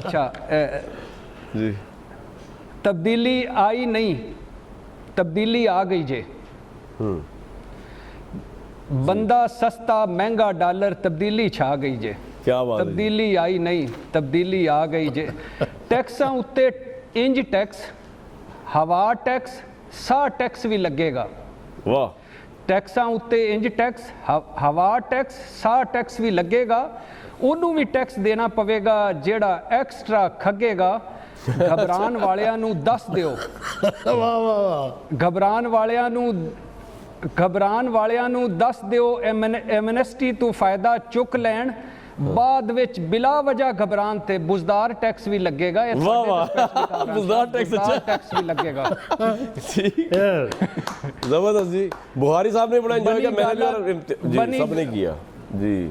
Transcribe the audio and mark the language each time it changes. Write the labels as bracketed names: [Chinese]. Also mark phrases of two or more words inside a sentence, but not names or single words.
[Urdu] اچھا جی، [Punjabi] تبدیلی آئی نہیں، تبدیلی آ گئی جے۔ بندہ سستا مہنگا ڈالر، تبدیلی چھا گئی جے۔ [Urdu] کیا بات ہے، [Punjabi] تبدیلی آئی نہیں، تبدیلی آ گئی جے۔ ٹیکساں اتے انج ٹیکس، ہوا ٹیکس، سا ٹیکس بھی لگے گا۔ واہ۔ ٹیکساں اتے انج ٹیکس، ہوا ٹیکس، سا ٹیکس بھی لگے گا، انہوں بھی ٹیکس دینا پوے گا جیڑا ایکسٹرا کھگے گا۔ گھبران والیاں نو دس دیو، گھبران والیاں نو دس دیو، ایمنسٹی تو فائدہ چک لین، بعد وچ بلا وجہ گھبران تے بزدار ٹیکس بھی لگے گا۔ واہ واہ، بزدار ٹیکس بھی لگے گا۔ [Urdu] زبردست جی، بخاری صاحب نے بڑا انجوائے کیا، میں نے بھی سب نے کیا جی۔